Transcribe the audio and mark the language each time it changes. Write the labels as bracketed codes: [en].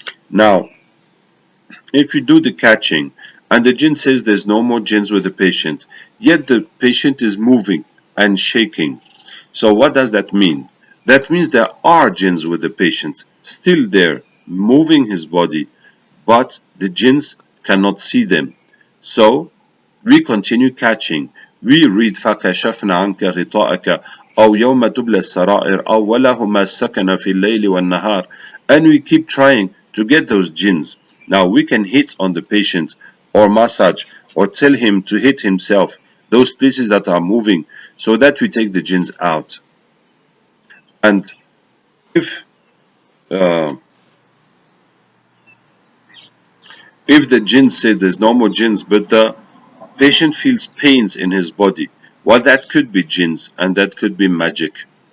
[en] Now, if you do the catching and the jinn says there's no more jinns with the patient, yet the patient is moving and shaking. So what does that mean? That means there are jinns with the patient, still there, moving his body, but the jinns cannot see them. So we continue catching. We read [ar] فَكَشَفْنَا عَنْكَ غِطَاءَكَ أو يوم تبلى السرائر أو وله ما سكن في الليل والنهار, [en] and we keep trying to get those jinns. Now we can hit on the patient or massage or tell him to hit himself, those places that are moving, so that we take the jinns out. And if uh, if the jinn says there's no more jinns, but the patient feels pains in his body, well, that could be jinns and that could be magic.